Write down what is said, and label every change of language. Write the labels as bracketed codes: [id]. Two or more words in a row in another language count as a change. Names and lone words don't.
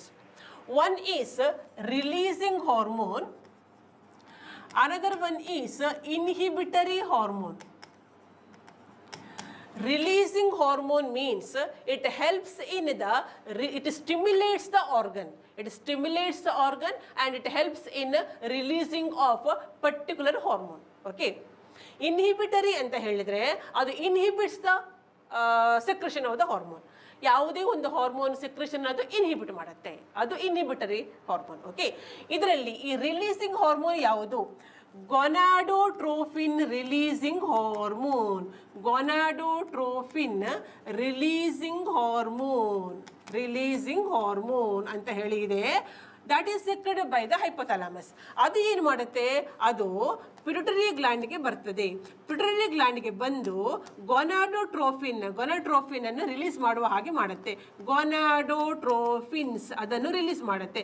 [en] One is releasing hormone, another one is inhibitory hormone. Releasing hormone means it helps in the, it stimulates the organ. It stimulates the organ and it helps in releasing of a particular hormone. Okay. Inhibitory [kn] ಅಂತ ಹೇಳಿದ್ರೆ ಅದು [en] inhibits the secretion of the hormone. [kn] ಯಾವುದೇ ಒಂದು [en] hormone secretion [kn] ಅದು ಇನ್ಹಿಬಿಟ್ ಮಾಡುತ್ತೆ, ಅದು [en] inhibitory hormone. [kn] ಓಕೆ, ಇದರಲ್ಲಿ ಈ [en] releasing hormone [kn] ಯಾವುದು? [en] gonadotrophin releasing hormone. Gonadotrophin releasing hormone [kn] ಅಂತ ಹೇಳಿದೆ. [en] that is secreted by the hypothalamus. [kn] ಅದು ಏನು ಮಾಡುತ್ತೆ, ಅದು ಪಿಟ್ಯುಟರಿ ಗ್ಲ್ಯಾಂಡ್ಗೆ ಬರ್ತದೆ. ಪಿಟ್ಯುಟರಿ ಗ್ಲ್ಯಾಂಡ್ಗೆ ಬಂದು ಗೊನಾಡೋಟ್ರೋಫಿನ್ ಅನ್ನು ರಿಲೀಸ್ ಮಾಡುವ ಹಾಗೆ ಮಾಡುತ್ತೆ. ಗೊನಾಡೋಟ್ರೋಫಿನ್ಸ್ ಅದನ್ನು ರಿಲೀಸ್ ಮಾಡುತ್ತೆ.